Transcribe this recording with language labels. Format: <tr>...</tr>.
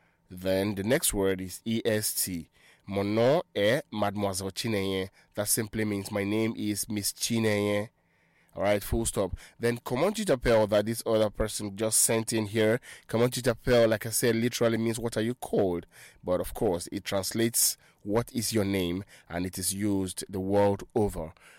<en>Then the next word is E-S-T.</en> <fr>Mon nom est Mademoiselle Chinéen.</fr> <en>That simply means my name is Miss Chinéen. All right, full stop. Then,</en> <fr>comment tu t'appelles</fr> <en>that this other person just sent in here?</en> <fr>Comment tu t'appelles,</fr> <en>like I said, literally means what are you called? But of course, it translates what is your name and it is used the world over.</en>